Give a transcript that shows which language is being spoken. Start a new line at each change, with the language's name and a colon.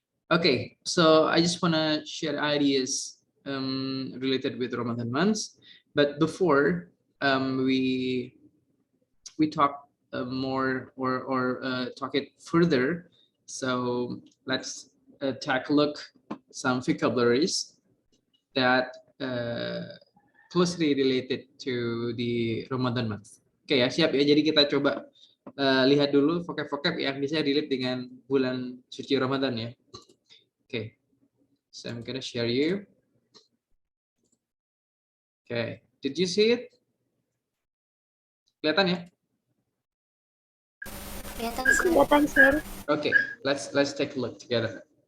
English: Okay, so I just want to share ideas related with Ramadan months, but before we talk more or talk it further, so let's take a look some vocabularies that closely related to the Ramadan month.
Indonesian: Oke ya, siap ya. Jadi kita coba lihat dulu vocab-vocab yang bisa relate dengan bulan suci Ramadan ya.
English: Oke, so I'm gonna share you. Oke, did you see it?
Indonesian: Kelihatan ya? Kelihatan, sir.
English: Okay, let's take a look together.